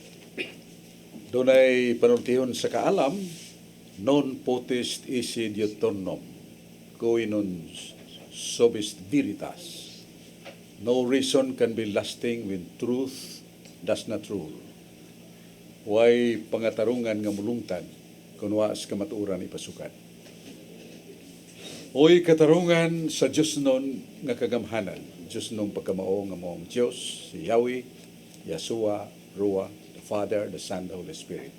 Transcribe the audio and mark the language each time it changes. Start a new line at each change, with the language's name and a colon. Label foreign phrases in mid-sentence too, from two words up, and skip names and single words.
Cebuano: Dunay panultihon sa kaalam,
Latin: non potest esse diuturnem, cui non subsist veritas.
English: No reason can be lasting when truth does not rule.
Cebuano: Way pangatarungan nga mulungtad kung waas kamatuuran ipasukan. Oy katarungan sa Diyos nun nga kagamhanan, Diyos nung pagkamao nga mong Diyos, si Yahweh, Yeshua,
English: Ruah, the Father, the Son, the Holy Spirit.